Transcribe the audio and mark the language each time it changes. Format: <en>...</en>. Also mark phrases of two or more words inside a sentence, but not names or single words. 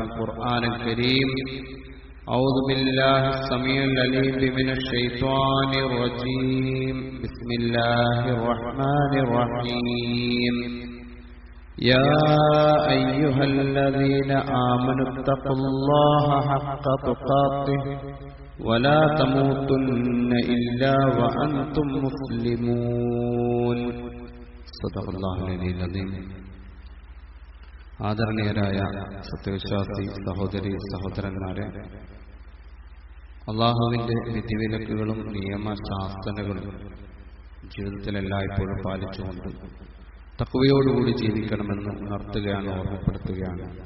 <ar>القرآن الكريم أعوذ بالله السميع العليم من الشيطان الرجيم بسم الله الرحمن الرحيم يا أيها الذين آمنوا اتقوا الله حق تقاته ولا تموتن إلا وأنتم مسلمون صدق الله العلي العظيم</ar> <ml>ആദരണീയരായ സത്യവിശ്വാസി സഹോദരി സഹോദരന്മാരെ, അള്ളാഹുവിന്റെ വിധിവിലക്കുകളും നിയമശാസനകളും ജീവിതത്തിൽ എല്ലായ്പ്പോഴും പാലിച്ചുകൊണ്ട് തഖ്വയോടുകൂടി ജീവിക്കണമെന്ന് ഉണർത്തുകയാണ്, ഓർമ്മപ്പെടുത്തുകയാണ്.</ml>